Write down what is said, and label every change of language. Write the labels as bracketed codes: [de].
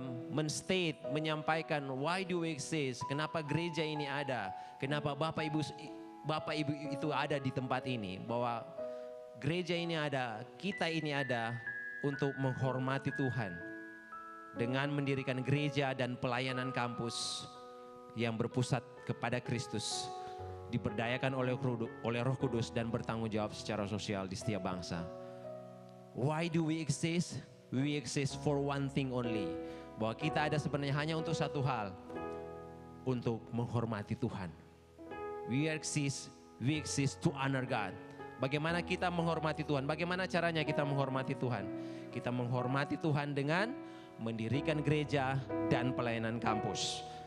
[id] men-state, menyampaikan [en] why do we exist, [id] kenapa gereja ini ada, kenapa Bapak Ibu itu ada di tempat ini, bahwa gereja ini ada, kita ini ada untuk menghormati Tuhan dengan mendirikan gereja dan pelayanan kampus yang berpusat kepada Kristus, diberdayakan oleh Roh Kudus dan bertanggung jawab secara sosial di setiap bangsa. [en] Why do we exist? We exist for one thing only. [id] Bahwa kita ada sebenarnya hanya untuk satu hal, untuk menghormati Tuhan. [en] We exist to honor God. [id] Bagaimana kita menghormati Tuhan? Bagaimana caranya kita menghormati Tuhan? Kita menghormati Tuhan dengan mendirikan gereja dan pelayanan kampus.